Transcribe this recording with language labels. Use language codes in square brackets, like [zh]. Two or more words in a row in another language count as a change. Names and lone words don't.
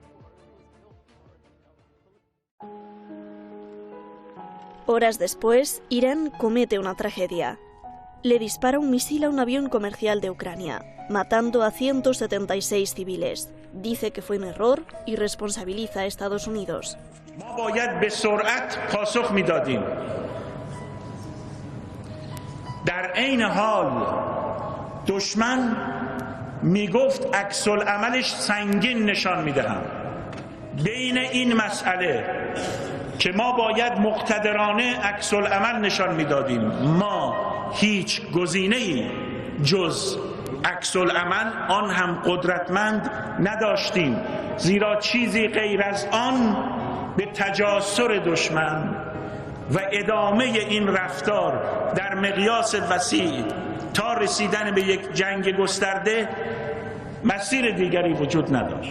[es] Horas después, Irán comete una tragedia. Le dispara un misil a un avión comercial de Ucrania, matando a 176 civiles. Dice que fue un error y responsabiliza a Estados Unidos. [fa] در عین حال دشمن میگفت عکس العملش سنگین نشان میدهم. بین این مسئله که ما باید مقتدرانه عکس العمل نشان میدادیم، ما هیچ گزینه‌ای جز عکس العمل آن هم قدرتمند نداشتیم، زیرا چیزی غیر از آن به تجاسر دشمن و ادامه این رفتار در مقیاس وسیع تا رسیدن به یک جنگ گسترده مسیر دیگری وجود نداشت.